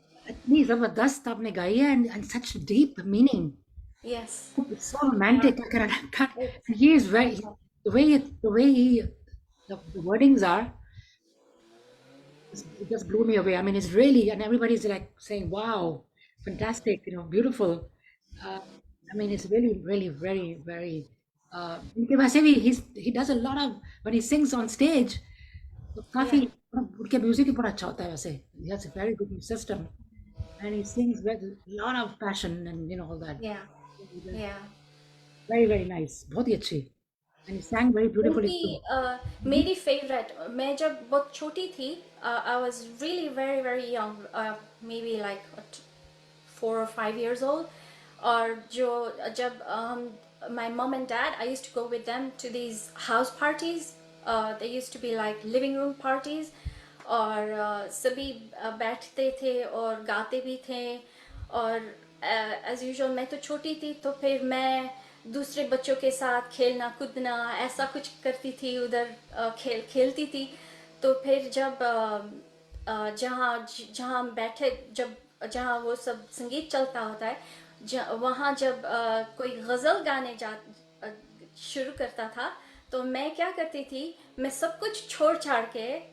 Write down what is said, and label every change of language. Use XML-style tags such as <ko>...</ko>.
<hi>इतनी जबरदस्त आपने गाई है</hi> <en>and such deep meaning. Yes. It's so romantic. I can't. He is very the way he the wordings are. It just blew me away. I mean, it's really, and everybody's like saying, "Wow, fantastic! You know, beautiful." Uh, I mean, it's really, really, very, very.</en> <hi>उनके वैसे भी</hi> <en>he does a lot of when he sings on stage.</en> <hi>तो काफी</hi> <en>Yeah,</en> <hi>उनके music भी बड़ा अच्छा होता है वैसे.</hi> <en>He has a very good system, and he sings with a lot of passion and all that. yeah, yeah. Very, very nice.</en> <hi>बहुत ही अच्छी.</hi> <en>And he sang very beautifully too.</en> <hi>उनकी मेरी फेवरेट, मैं जब बहुत छोटी थी,</hi> <en>I was really very very young, may be like 4 or 5 years old.</en> <hi>और जो जब</hi> <en>my mom and dad, I used to go with them to these house parties. They used to be like living room parties.</en> <hi>और सभी बैठते थे और गाते भी थे. और एज यूजुअल मैं तो छोटी थी, तो फिर मैं दूसरे बच्चों के साथ खेलना कूदना ऐसा कुछ करती थी उधर, खेलती थी. तो फिर जब जहाँ जहाँ हम बैठे, जब जहाँ वो सब संगीत चलता होता है, वहाँ जब कोई गज़ल गाने शुरू करता था, तो मैं क्या करती थी, मैं सब कुछ छोड़ छाड़ के</hi>